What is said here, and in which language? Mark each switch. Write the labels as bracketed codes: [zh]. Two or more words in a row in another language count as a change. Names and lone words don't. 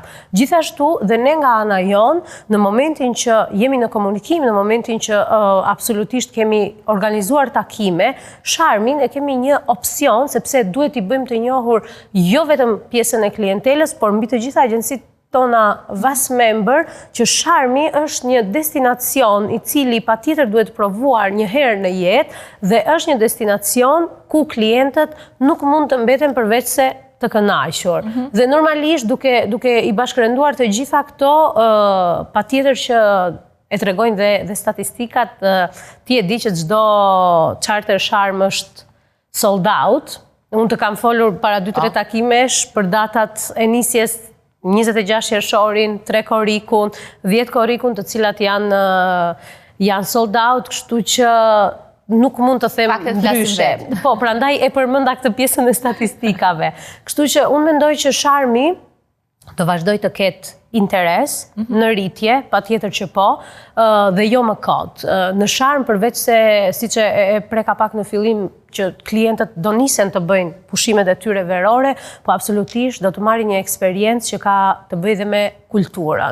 [sq] Gjithashtu dhe ne nga ana jon, në momentin që jemi në komunikim, në momentin që absolutisht kemi organizuar takime, Sharmin e kemi një opsion, sepse duhet i bëjmë të njohur jo vetëm pjesën e klientelës, por mbi të gjitha agjensitë tona VAS Member, që Sharmi është një destinacion i cili patjetër duhet provuar një herë në jetë dhe është një destinacion ku klientët nuk mund të mbeten përveç se të kënaqur. Dhe normalisht duke i bashkërenduar të gjitha këto, patjetër që e tregojnë dhe statistikat, ti e di që çdo charter Sharm është [en] sold out. [sq] Unë të kam folur para 2-3 takimesh për datat e nisjes 26 qershorin, 3 korrikun, 10 korrikun, të cilat janë [en] sold out, [sq] kështu që nuk mund të them ndryshe. Po, prandaj e përmenda këtë pjesën e statistikave. Kështu që unë mendoj që Sharmi të vazhdoj të ketë interes në rritje, patjetër që po, dhe jo më kot. Në Sharm, përveç se, siç e preka pak në fillim, që klientët do nisen të bëjnë pushimet e tyre verore, po absolutisht do të marrin një eksperiencë që ka të bëjë dhe me kulturën.